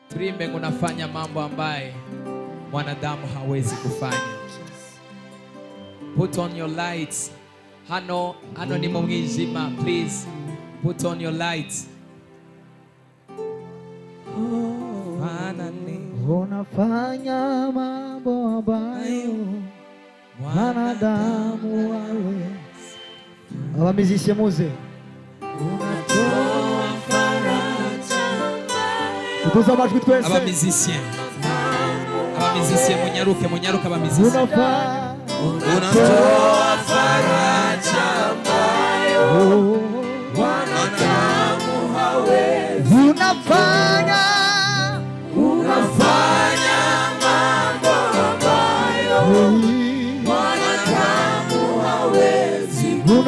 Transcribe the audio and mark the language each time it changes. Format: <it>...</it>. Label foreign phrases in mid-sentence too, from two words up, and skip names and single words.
<sw>Tuimbe unafanya mambo ambaye mwanadamu hawezi kufanya.</sw> <en>Put on your lights.</en> <rw>Hano ni mwijima.</rw> <en>Please put on your lights.</en> <sw>Unafanya mambo ambayo mwanadamu hawezi.</sw> <rw>Abamizishe muze.</rw> <sw>Unatoa faraja.</sw> <rw>Tutuza amajwi twese. Abamizishe munyaruke abamizishe.</rw> <sw>Unatoa faraja ambayo mwanadamu hawezi. Unafanya mambo ambayo mwanadamu hawezi.</sw>